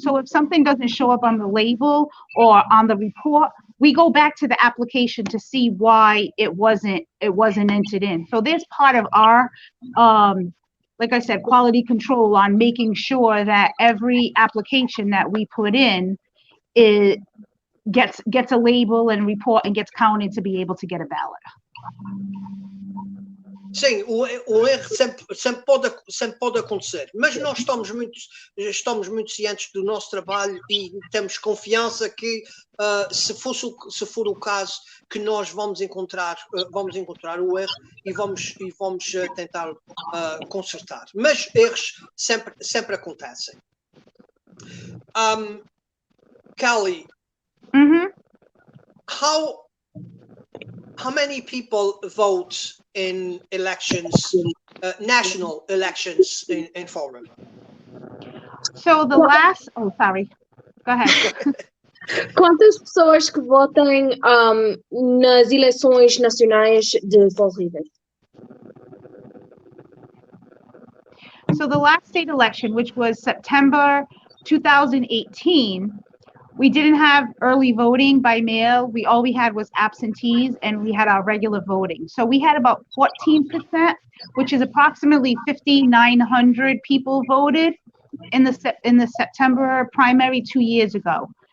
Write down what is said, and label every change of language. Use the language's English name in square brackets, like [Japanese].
[English] So if something doesn't show up on the label or on the report, we go back to the application to see why it wasn't entered in. So there's part of our, like I said, quality control on making sure that every application that we put in gets a label and report and gets counted to be able to get a ballot. [Portuguese] Sim, o erro sempre pode acontecer, mas nós estamos muito cientes do nosso trabalho e temos confiança que se for o caso que nós vamos encontrar o erro e vamos tentar consertar. Mas erros sempre acontecem. [English] Kelly, how many people vote in elections, national elections in Fall River? So the last, sorry, go ahead. [Portuguese] Quantas pessoas que votam nas eleições nacionais de Fall River? [English] So the last state election, which was September 2018, we didn't have early voting by mail. All we had was absentees, and we had our regular voting. So we had about 14%, which is approximately 5,900 people voted in the September primary 2 years ago.